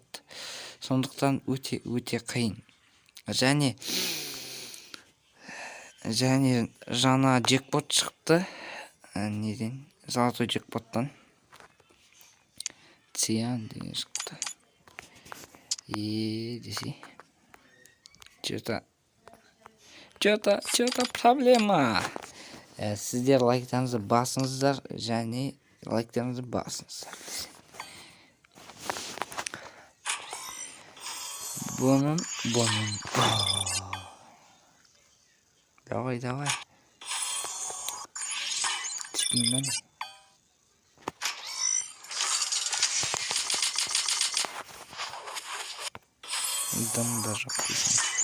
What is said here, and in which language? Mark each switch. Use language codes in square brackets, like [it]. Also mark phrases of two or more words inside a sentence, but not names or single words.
[kk] Сондықтан өте қиын. Және жаңа джекпот шықты. Неден? Золотой джекпоттан. Циан деген шықты. Десе. [ru] Что-то проблема. [kk] Сіздер лайктарыңызды басыңыздар, және лайктарыңызды басыңыздар. Бұның. Давай. Түспеймін. Дымда жоқ дейсің.